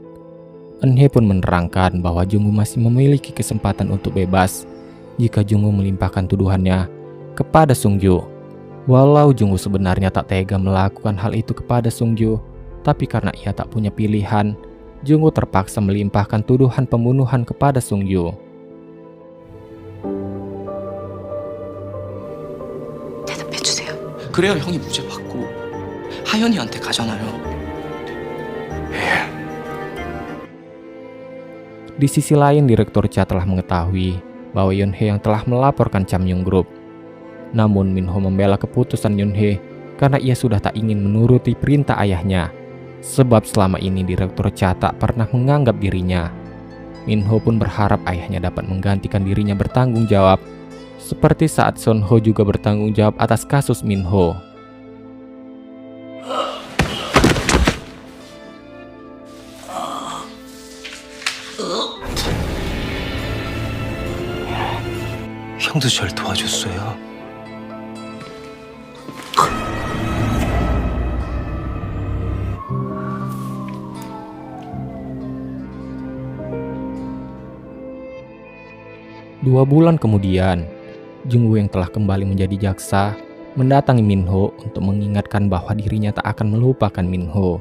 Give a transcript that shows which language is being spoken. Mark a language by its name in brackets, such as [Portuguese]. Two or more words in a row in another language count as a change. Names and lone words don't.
[Indonesian] Eun-hye pun menerangkan bahwa Jungwoo masih memiliki kesempatan untuk bebas jika Jungwoo melimpahkan tuduhannya kepada Sungju. Walau Jungwoo sebenarnya tak tega melakukan hal itu kepada Sungju, tapi karena ia tak punya pilihan, Jungwoo terpaksa melimpahkan tuduhan pembunuhan kepada Sungju. [Korean] 대답해주세요. 그래야 형이 무죄 받고 하연이한테 가잖아요. [Indonesian] Di sisi lain, Direktur Cha telah mengetahui bahwa Yoon-hye yang telah melaporkan Chamyung Group. Namun Minho membela keputusan Yoon-hye karena ia sudah tak ingin menuruti perintah ayahnya. Sebab selama ini Direktur Cha tak pernah menganggap dirinya. Minho pun berharap ayahnya dapat menggantikan dirinya bertanggung jawab, seperti saat Son-ho juga bertanggung jawab atas kasus Minho. [Korean] 형도 절 도와줬어요. [Indonesian] Dua bulan kemudian, Jungwoo yang telah kembali menjadi jaksa mendatangi Minho untuk mengingatkan bahwa dirinya tak akan melupakan Minho.